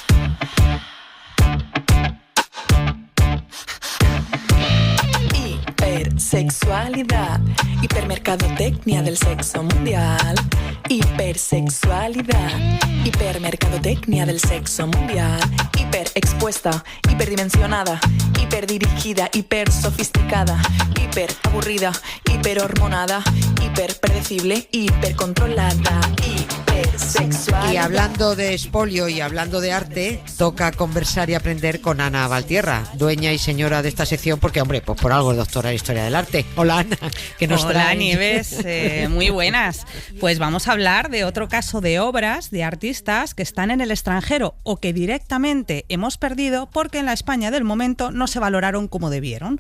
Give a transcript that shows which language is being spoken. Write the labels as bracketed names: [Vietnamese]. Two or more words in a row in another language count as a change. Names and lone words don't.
[Spanish] Hipersexualidad, hipermercadotecnia del sexo mundial. Hipersexualidad, hipermercadotecnia del sexo mundial. Hiperexpuesta, hiperdimensionada, hiperdirigida, hipersofisticada, hiperaburrida, hiperhormonada, hiperpredecible, hipercontrolada. Y hablando de expolio y hablando de arte, toca conversar y aprender con Ana Valtierra, dueña y señora de esta sección, porque hombre, pues por algo es doctora en Historia del Arte. Hola Ana, que nos trae. Hola Nieves, muy buenas. Pues vamos a hablar de otro caso de obras de artistas que están en el extranjero o que directamente hemos perdido porque en la España del momento no se valoraron como debieron.